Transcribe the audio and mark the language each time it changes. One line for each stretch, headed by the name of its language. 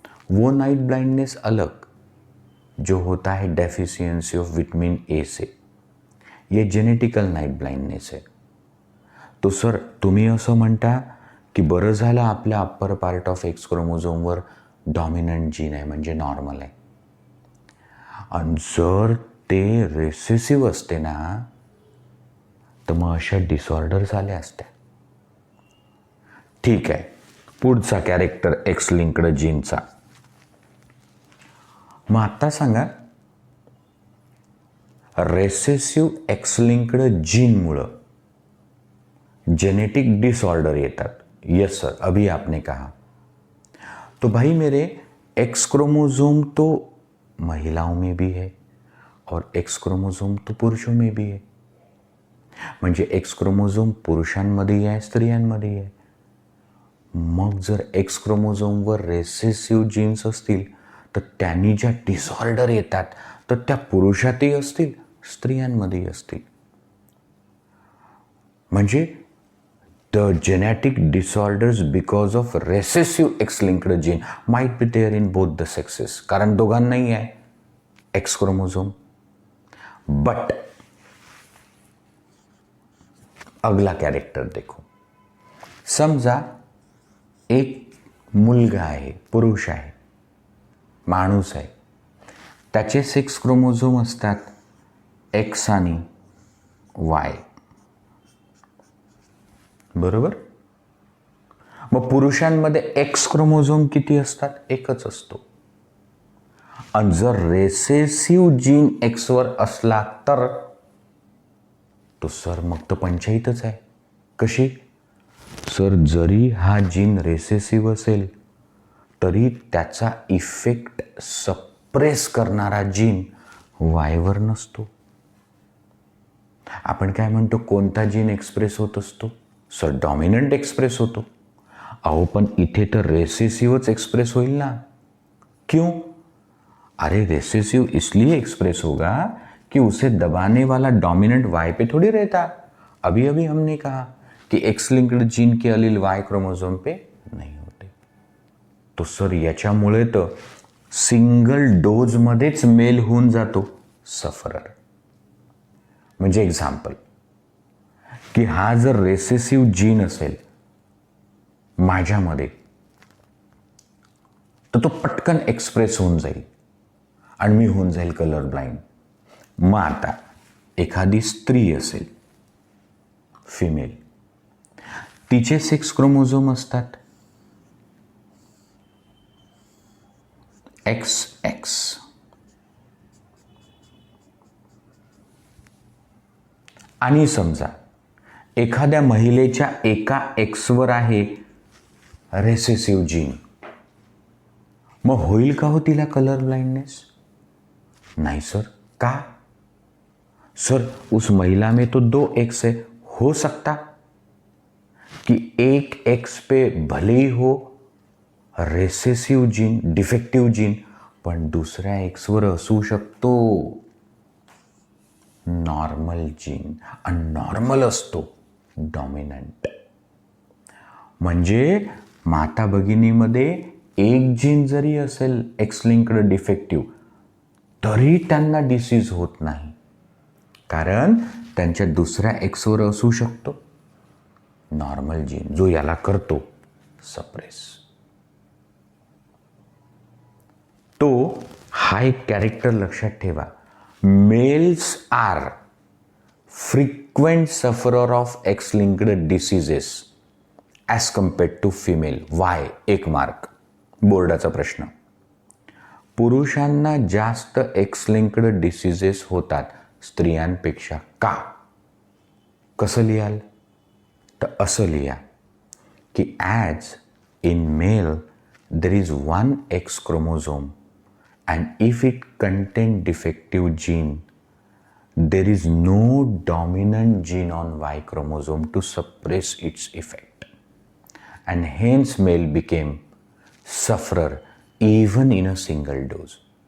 Hindi: वो night blindness अलग जो होता है डेफिशिएंसी ऑफ विटामिन ए से, ये जेनेटिकल नाइट ब्लाइंडनेस है.
Marathi: तो सर तुम्ही असं म्हणता की बरं झालं आपल्या upper part of x क्रोमोझोमवर dominant gene आहे म्हणजे नॉर्मल आहे. आणि जर ते रेसेसिव्ह असते ना तर मग अशा डिसऑर्डर झाल्या असत्या. ठीक आहे, पुढचा कॅरेक्टर एक्स लिंक्ड जीनचा. मग आता सांगा, recessive x linked जीनमुळं genetic disorder येतात.
Hindi: यस सर, अभी आपने कहा. तो भाई मेरे एक्स क्रोमोसोम तो महिलाओं में भी है और एक्स क्रोमोसोम तो पुरुषों में भी है.
Marathi: म्हणजे एक्स क्रोमोसोम पुरुषांमध्येही आहे, स्त्रियांमध्येही आहे. मग जर एक्स क्रोमोसोमवर रेसेसिव्ह जीन्स असतील तर त्यांनी ज्या डिसऑर्डर येतात तर त्या पुरुषातही असतील, स्त्रियांमध्येही असतील. म्हणजे
English: the genetic disorders because of recessive X-linked gene might be there in both the sexes.
Marathi: कारण दोघांनाही आहे एक्स क्रोमोसोम.
Hindi: बट अगला कैरेक्टर देखो.
Marathi: समजा एक मुलगा आहे, पुरुष आहे, माणूस आहे, त्याचे 6 क्रोमोझोम असतात, एक्स आणि वाय. बरोबर. मग पुरुषांमध्ये एक्स क्रोमोझोम किती असतात? एकच असतो. आणि जर रेसेसिव्ह जीन एक्सवर असला तर तो सर मग तर पंचायतच आहे. कशी सर? जरी हा जीन रेसेसिव्ह असेल तरी त्याचा इफेक्ट सप्रेस करणारा जीन वायवर नसतो. आपण काय म्हणतो, कोणता जीन एक्सप्रेस होत असतो सर? डॉमिनंट एक्सप्रेस होतो. अहो पण इथे तर रेसेसिव्हच एक्सप्रेस होईल ना.
Hindi: क्यों? अरे रेसेसिव इसलिए एक्सप्रेस होगा कि उसे दबाने वाला डोमिनेंट वाई पे थोड़ी रहता. अभी अभी हमने कहा कि एक्स लिंक्ड जीन के अलील वाई क्रोमोसोम पे नहीं होते.
Marathi: तो सर याच्यामुळे तर सिंगल डोज मध्येच मेल होऊन जातो सफरर. म्हणजे एक्झाम्पल की हा जर रेसेसिव्ह जीन असेल माझ्यामध्ये तर तो पटकन एक्सप्रेस होऊन जाईल आणि मी होऊन जाईल कलर ब्लाइंड. मग आता एखादी स्त्री असेल, फिमेल, तिचे 6 क्रोमोझोम असतात, एक्स एक्स. आणि समजा एखाद्या महिलेच्या एका एक्सवर आहे रेसेसिव्ह जीन, मग होईल का हो तिला कलर ब्लाइंडनेस? नहीं सर. का?
Hindi: सर उस महिला में तो 2 एक्स है. हो सकता कि एक एक्स पे भले ही हो रेसेसिव्ह जीन, डिफेक्टिव्ह जीन,
Marathi: पण दुसऱ्या एक्सवर असू शकतो नॉर्मल जीन. आणि नॉर्मल असतो डॉमिनंट. म्हणजे माता भगिनीमध्ये एक जीन जरी असेल एक्स लिंक्ड डिफेक्टिव्ह तरी त्यांना डिसीज होत नाही, कारण त्यांच्या दुसऱ्या एक्सवर असू शकतो नॉर्मल जीन जो याला करतो सप्रेस. तो हा एक कॅरेक्टर लक्षात ठेवा.
English: Males are frequent sufferer of X linked diseases as compared to female. Why? 1 mark.
Marathi: बोर्डाचा प्रश्न. पुरुषांना जास्त एक्स लिंक्ड डिसिजेस होतात स्त्रियांपेक्षा का? कसं लिहाल? तर असं लिहा की
English: As in male there is one X chromosome and if it contains defective gene there is no dominant gene on Y chromosome to suppress its effect and hence male became sufferer even in a single dose.